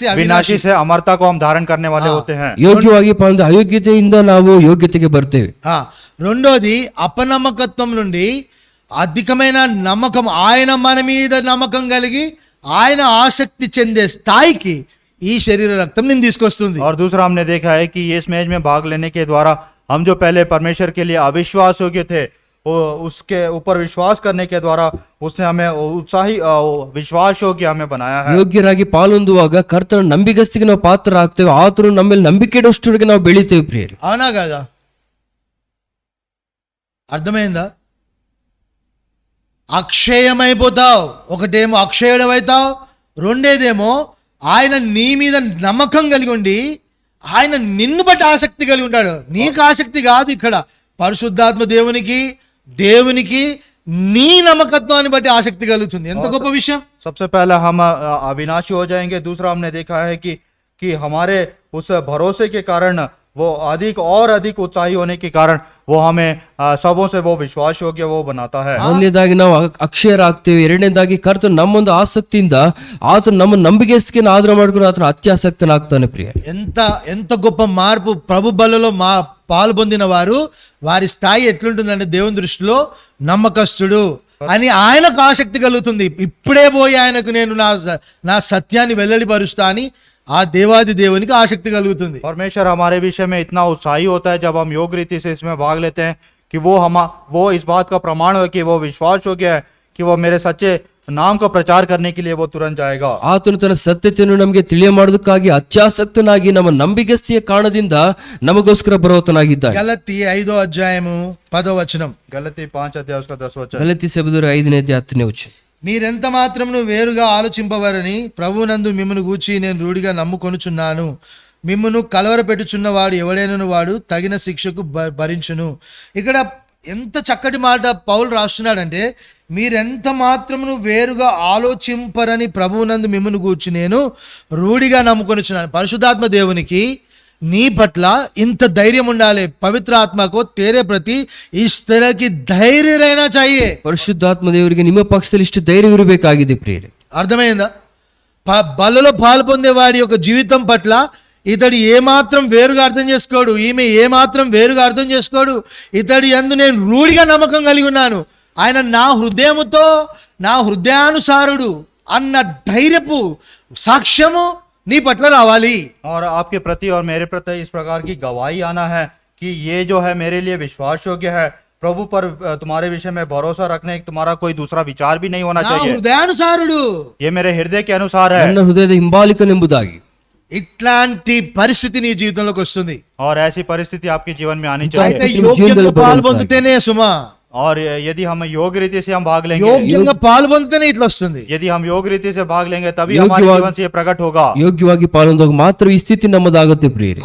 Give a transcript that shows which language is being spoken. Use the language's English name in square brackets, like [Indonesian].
[Hindi] अविनाशी से अमरता को हम धारण करने वाले होते हैं। [Kannada] ಯೋಗ್ಯವಾಗಿ ಪಾಲಿದ ಅಯೋಗ್ಯತೆಯಿಂದ ನಾವು ಯೋಗ್ಯತೆಗೆ ಬರ್ತೇವೆ. [Telugu] రెండోది అపనమ్మకత్వం నుండి అధికమైన నమ్మకం, ఆయన మన మీద నమ్మకం కలిగి ఆయన ఆసక్తి చెందే స్థాయికి ఈ శరీర రక్తం నేను తీసుకొస్తుంది. [Hindi] और दूसरा हमने देखा है कि इस मैच में भाग लेने के द्वारा हम जो पहले परमेश्वर के लिए अविश्वास योग्य थे वो उसके ऊपर विश्वास करने के द्वारा उसने हमें उत्साही विश्वास योग्य हमें बनाया है। [Kannada] ಯೋಗ್ಯರಾಗಿ ಪಾಲೊಂದುವಾಗ ಕರ್ತನ ನಂಬಿಗಸ್ತಿಗೆ ನಾವು ಪಾತ್ರ ಆಗ್ತೇವೆ, ಆತನು ನಮ್ಮ ಮೇಲೆ ನಂಬಿಕೆ ಇಡುವಷ್ಟರಿಗೆ ನಾವು ಬೆಳಿತೇವೆ ಪ್ರಿಯರೇ. [Telugu] అవునా కదా? అర్థమైందా? అక్షయమైపోతావు. ఒకటేమో అక్షయుడవైతావు, రెండేదేమో ఆయన నీ మీద నమ్మకం కలిగి ఉండి ఆయన నిన్ను బట్టి ఆసక్తి కలిగి ఉంటాడు. నీకు ఆసక్తి కాదు, ఇక్కడ పరిశుద్ధాత్మ దేవునికి నీ నమ్మకత్వాన్ని బట్టి ఆసక్తి కలుగుతుంది. ఎంత గొప్ప విషయం. [Hindi] सबसे पहला हम अविनाशी हो जाएंगे। दूसरा हमने देखा है कि हमारे उस भरोसे के कारण वो अधिक और अधिक उत्साही होने के कारण वो हमें सबों से वो विश्वास योग्य वो बनाता है। [Kannada] ಮೊದಲನೇದಾಗಿ ನಾವು ಅಕ್ಷಯರಾಗ್ತೇವೆ, ಎರಡನೇದಾಗಿ ಕರ್ತನು ನಮ್ಮೊಂದು ಆಸಕ್ತಿಯಿಂದ ಆತನು ನಮ್ಮ ನಂಬಿಕೆಸ್ತಿಕೆಯನ್ನು ಆಧಾರ ಮಾಡ್ಕೊಂಡು ಆತನು ಅತ್ಯಾಸಕ್ತನಾಗ್ತಾನೆ ಪ್ರಿಯ. [Telugu] ఎంత గొప్ప మార్పు ప్రభు బలలో పాలు పొందిన వారు వారి స్థాయి ఎట్లుంటుందంటే దేవుని దృష్టిలో నమ్మకస్తుడు అని ఆయనకు ఆసక్తి కలుగుతుంది. ఇప్పుడే పోయి ఆయనకు నేను నా సత్యాన్ని వెల్లడిపరుస్తా అని ఆ దేవాది దేవునికి ఆసక్తి కలుగుతుంది. [Hindi] परमेश्वर हमारे विषय में इतना उत्साही होता है जब हम योग्य रीति से इसमें भाग लेते हैं कि वो इस बात का प्रमाण है कि वो विश्वास योग्य है कि वो मेरे सच्चे नाम का प्रचार करने के लिए वो तुरंत जाएगा। [Kannada] ಆತನು ತನ್ನ ಸತ್ಯತೆಯನ್ನು ನಮಗೆ ತಿಳಿಯ ಮಾಡೋದಕ್ಕಾಗಿ ಅತ್ಯಾಸಕ್ತನಾಗಿ ನಮ್ಮ ನಂಬಿಗಸ್ತಿಯ ಕಾರಣದಿಂದ ನಮಗೋಸ್ಕರ ಬರುವತನಾಗಿದ್ದಾನೆ. [Telugu] గలతీ 5వ అధ్యాయము 10వ వచనం. [Hindi] गलती 5 अध्याय उसका 10 वचन। [Kannada] ಗಲಾತ್ಯ ಸೆಬೆದವರು 5ನೇ ಅಧ್ಯಾಯ 10ನೇ ವಚನ. [Telugu] మీరెంత మాత్రమును వేరుగా ఆలోచింపవరని ప్రభువునందు మిమ్మును గూర్చి నేను రూఢిగా నమ్ముకొనుచున్నాను. మిమ్మును కలవరపెట్టుచున్నవాడు ఎవడైనను వాడు తగిన శిక్షకు భరించును. ఇక్కడ ఎంత చక్కటి మాట పౌలు రాస్తున్నాడంటే, మీరెంత మాత్రమును వేరుగా ఆలోచింపరని ప్రభువునందు మిమ్మును గూర్చి నేను రూఢిగా నమ్ముకొనుచున్నాను. పరిశుద్ధాత్మ దేవునికి నీ పట్ల ఇంత ధైర్యం ఉండాలి. [Hindi] పవిత్ర ఆత్మకు తేరే ప్రతి ఇస్ तरह की धैर्य रहना चाहिए. [Kannada] ಪರಿಶುದ್ಧಾತ್ಮ ದೇವರಿಗೆ ನಿಮ್ಮ ಪಕ್ಷದಲ್ಲಿ ಇಷ್ಟು ಧೈರ್ಯ ಇರಬೇಕಾಗಿದೆ ಪ್ರಿಯರೇ. [Telugu] అర్థమైందా? బలలో పాలు పొందే వాడి యొక్క జీవితం పట్ల ఇతడు ఏమాత్రం వేరుగా అర్థం చేసుకోడు, ఈమె ఏమాత్రం వేరుగా అర్థం చేసుకోడు. ఇతడి యందు నేను రూఢిగా నమ్మకం కలిగి ఉన్నాను, ఆయన నా హృదయముతో నా హృదయానుసారుడు అన్న ధైర్యపు సాక్ష్యము నీ పట్ల రావాలి. [Hindi] और आपके प्रति और मेरे प्रति इस प्रकार की गवाही आना है कि ये जो है मेरे लिए विश्वास योग्य है। प्रभु पर तुम्हारे विषय में भरोसा रखने तुम्हारा कोई दूसरा विचार भी नहीं होना [Telugu] నా [Hindi] चाहिए। [Telugu] హృదయానుసారుడు, [Hindi] ये मेरे हृदय के अनुसार है। [Kannada] ನನ್ನ ಹೃದಯದ ಹಿಂಬಾಲಿಕನೆಂಬುದಾಗಿ [Telugu] ఇట్లాంటి పరిస్థితి నీ జీవితంలోకి వస్తుంది. [Hindi] और ऐसी परिस्थिति आपके जीवन में आनी [Telugu] అయితే [Hindi] चाहिए। [Telugu] యోగ్యంగా పాలు పొందితేనే సుమా, [Hindi] और यदि हम योग्य रीति से हम भाग लेंगे, [Telugu] యోగ్యంగా పాలు పొందితేనే ఇట్లా వస్తుంది. [Hindi] यदि हम योग्य रीति से भाग लेंगे तभी योग्य हमारे भाग- जीवन से ये प्रकट होगा। [Kannada] ಯೋಗ್ಯವಾಗಿ ಪಾಲೊಂದಾಗ ಮಾತ್ರ ಈ ಸ್ಥಿತಿ ನಮ್ಮದಾಗುತ್ತೆ ಪ್ರಿಯರೇ.